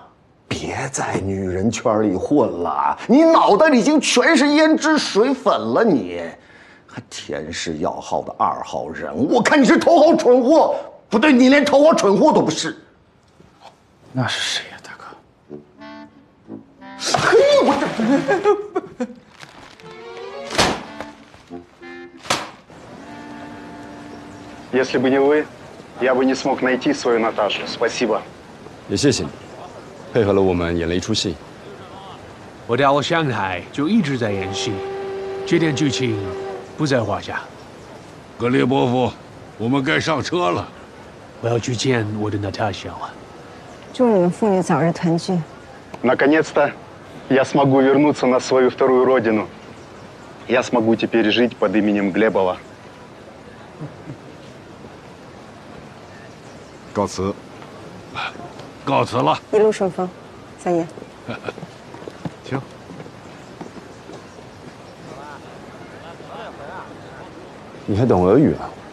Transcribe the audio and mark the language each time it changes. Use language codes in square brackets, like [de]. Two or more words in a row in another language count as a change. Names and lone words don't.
[zh] 别在女人圈里混了，你脑袋里已经全是胭脂水粉了，你还田氏药号的2号人，我看你是头号蠢货。不对，你连头号蠢货都不是。那是谁呀，大哥？嘿，我这 [ru] Если бы не вы, я бы не смог найти свою Наташу. Спасибо. [zh] 也谢谢你，配合了我们演了一出戏。我到上海就一直在演戏，这点剧情不在话下。格列伯夫，我们该上车了。我要去见我的 Natasha 了。祝你们父女早日团聚。 [ru] Наконец-то я смогу вернуться на свою вторую родину. Я смогу теперь жить под именем Глебова. [zh] 告辞。告辞了。一路顺风，三爷。请。你还懂俄语啊？